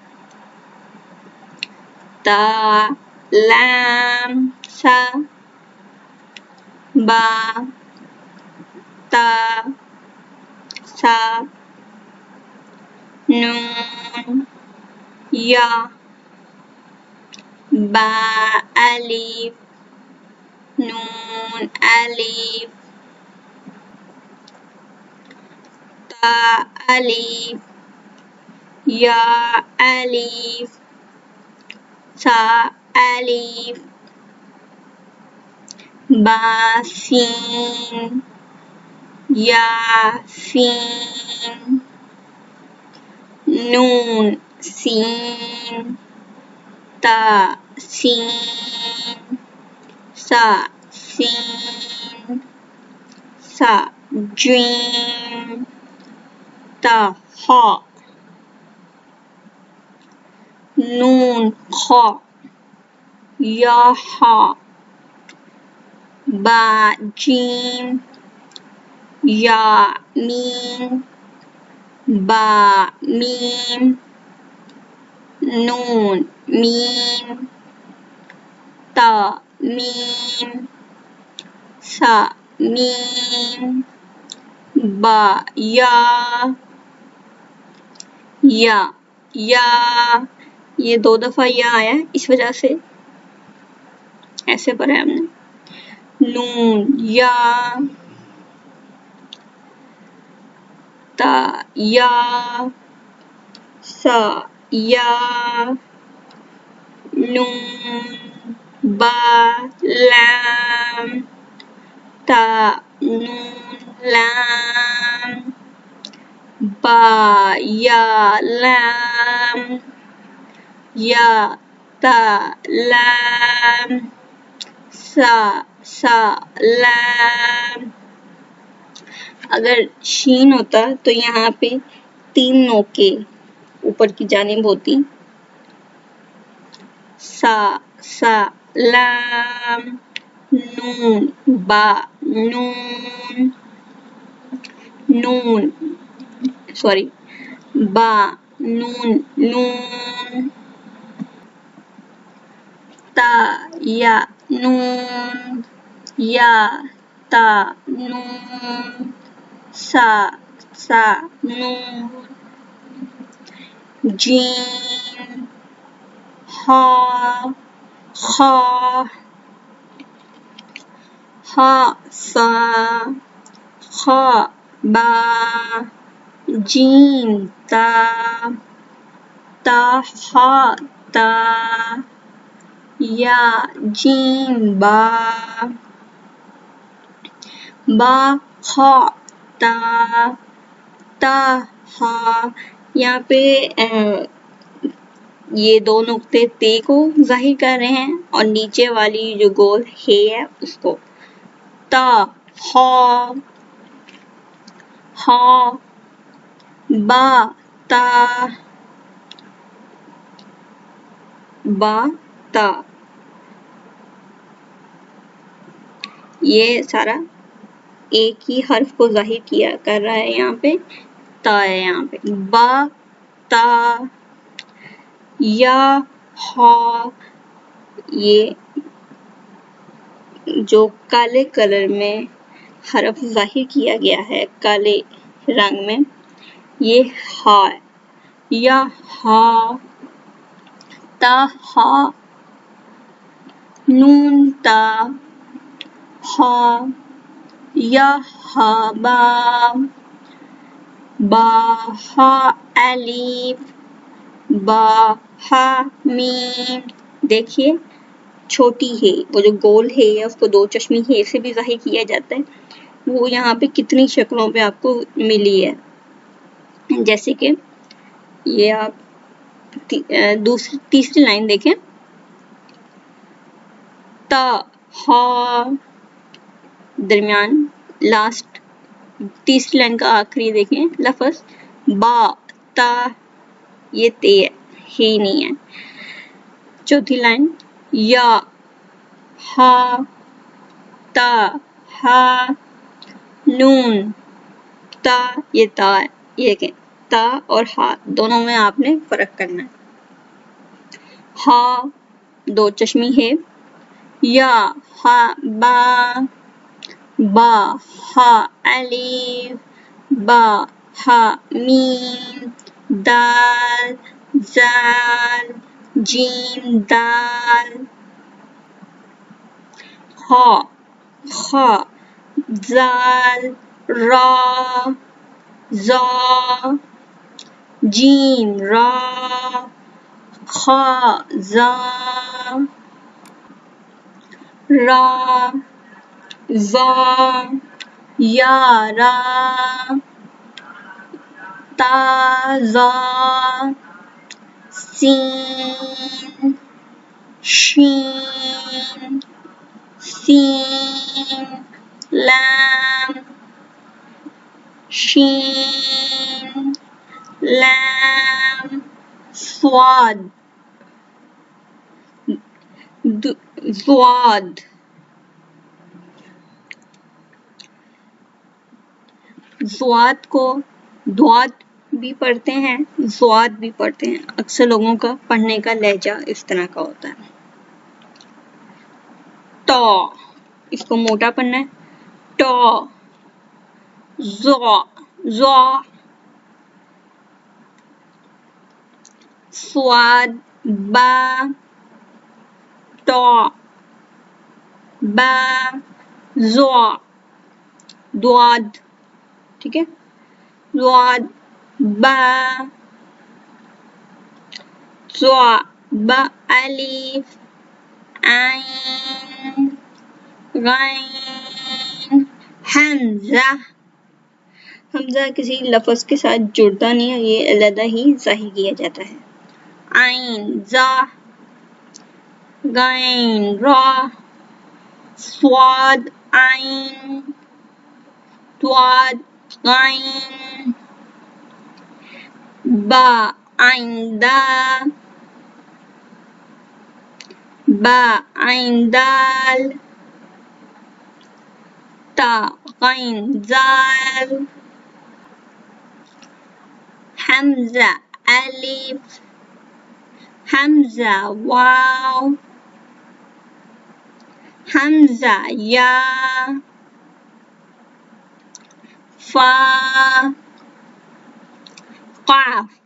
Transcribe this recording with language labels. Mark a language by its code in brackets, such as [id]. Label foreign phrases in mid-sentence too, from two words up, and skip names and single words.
[ur] تا لام سا با تا سا نون یا با الف نون الف تا الف یا الف سا الف با سین یا سین نون سین تا سین سا سین سا جیم تا ہا نون خا یا ہا با جیم یا میم با میم نون میم تا میم سا میم با یا یا یہ 2 دفعہ یا آیا ہے، اس وجہ سے ایسے پڑھا ہے ہم نے۔ نون یا تا یا سا یا نون با لام تا نون لام با یا لام یا تا لام سا لام۔ اگر شین ہوتا تو یہاں پہ 3 نوکیں اوپر کی جانب ہوتی، سا لام نون با نون نون با نون نون تا یا نون یا تا نون سا نون جیم ہا خا ہا سا خا با جیم تا ہا تا یا جیم با خا تا ہا۔ یہاں پہ یہ 2 نقطے تے کو ظاہر کر رہے ہیں اور نیچے والی جو گول ہے اس کو تا ہا با تا با تا. یہ سارا ایک ہی حرف کو ظاہر کیا کر رہا ہے. یہاں پہ تا ہے, یہاں پہ با تا. یا ہا, یہ جو کالے کلر میں حرف ظاہر کیا گیا ہے کالے رنگ میں, یہ ہا ہے. یا ہا تا ہا, نون تا ہا. یا ہا با با ہا الف با ہا میم. دیکھیے چھوٹی ہے, وہ جو گول ہے یا اس کو دو چشمی ہے سے بھی ظاہر کیا جاتا ہے, وہ یہاں پہ کتنی شکلوں پہ آپ کو ملی ہے. جیسے کہ یہ آپ تیسری لائن دیکھیں, تا ہا, درمیان لاسٹ تیسری لائن کا آخری دیکھیں لفظ با تا, یہ تے ہے ہی نہیں ہے. چوتھی لائن یا ہا تا ہا نون تا, یہ تا ہے. یہ کہ تا اور ہا دونوں میں آپ نے فرق کرنا ہے. ہا دو چشمی ہے. یا ہا با با ہا الف با ہا میم دال زال جیم دال. ہا خا زال را زا جیم را خا زا را زا یا را تا زا سین شین سین لام شین لام صاد ضاد. ضاد کو دعات بھی پڑھتے ہیں, ضاد بھی پڑھتے ہیں. اکثر لوگوں کا پڑھنے کا لہجہ اس طرح کا ہوتا ہے. تا, اس کو موٹا پڑھنا ہے, تا. زا زا صاد با تا با زا ضاد. ٹھیک ہے, ضاد با زا با الف عین غین حمزہ. حمزہ کسی لفظ کے ساتھ جڑتا نہیں ہے, یہ علیحدہ ہی ظاہر کیا جاتا ہے. عین زا غین را صاد عین ضاد غین با عین دا با عین دال تا غین زال حمزہ الف حمزہ واو حمزہ یا فا قاف